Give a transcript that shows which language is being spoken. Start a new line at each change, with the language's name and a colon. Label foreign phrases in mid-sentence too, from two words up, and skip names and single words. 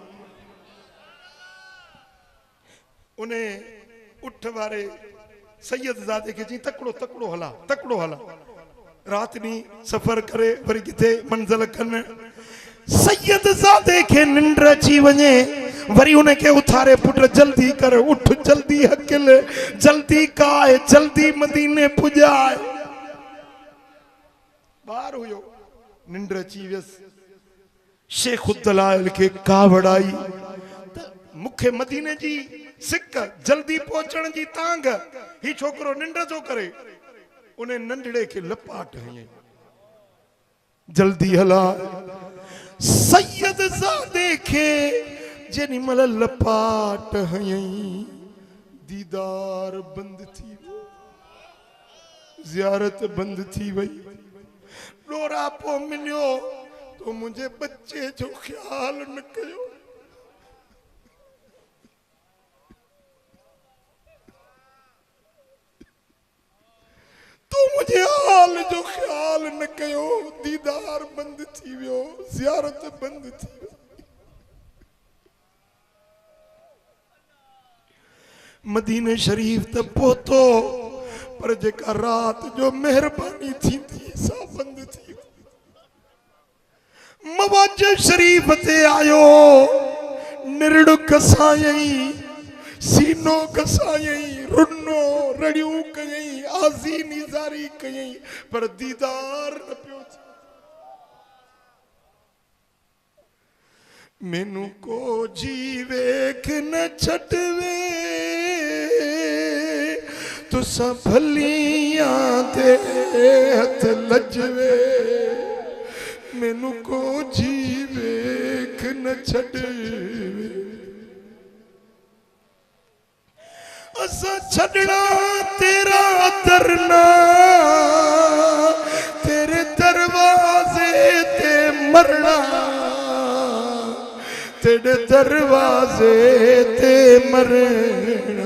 Sindhi: उन उठ वारे सैयद ज़ादे खे चई तकिड़ो तकिड़ो हला, तकिड़ो हला, राति ॾींहुं सफ़र करे वरी किथे मंज़िल कनि। सैयद ज़ादे खे निंड अची वञे, वरी उनखे उथारे, पुट जल्दी कर, उठ जल्दी हकिल, जल्दी काए, जल्दी मदीने पुॼाए। ॿार हुयो, निंड अची वियसि। शेख दलाइल खे कावड़ आई त मूंखे मदीने जी सिक, जल्दी पहुचण जी तांग, ही छोकरो निंड थो करे। उन नंढड़े खे लपाट हयईं, जल्दी हला। सैयद ज़ादे खे जेॾी महिल लपाट हयईं, दीदार बंदि थी वियो। ज़ियारत बंद थी वई। डोरा पो मिलियो तो मुझे बच्चे जो ख्याल न कयो। तो मुझे हाल जो ख्याल न कयो। दीदार बंद थी वियो, ज़ियारत बंद थी वई। मदीने शरीफ त पहुतो पर जेका रात जो मेहरबानी थी सा बंद थी। मवाज शरीफ ते आयो, निरड़ कसायई, सीनो कसायई, रुनो रड़ियूं कयई, आज़ी निजारी कयई, पर दीदार न पियो थी।
Punjabi: ਮੈਨੂੰ ਕੋ ਜੀ ਵੇਖ ਨ ਛਟਵੇ, ਤੁਸਾਂ ਭਲਿਆਂ ਦੇ ਹੱਥ ਲਜਵੇ। ਮੈਨੂੰ ਕੋ ਜੀ ਵੇਖ ਨ ਛਟਵੇ, ਅਸਾਂ ਛੱਡਣਾ ਤੇਰਾ ਦਰਨਾ, ਤੇਰੇ ਦਰਵਾਜ਼ੇ ਤੇ ਮਰਨਾ, ਤੇਰੇ ਦਰਵਾਜ਼ੇ ਤੇ ਮਰਨਾ।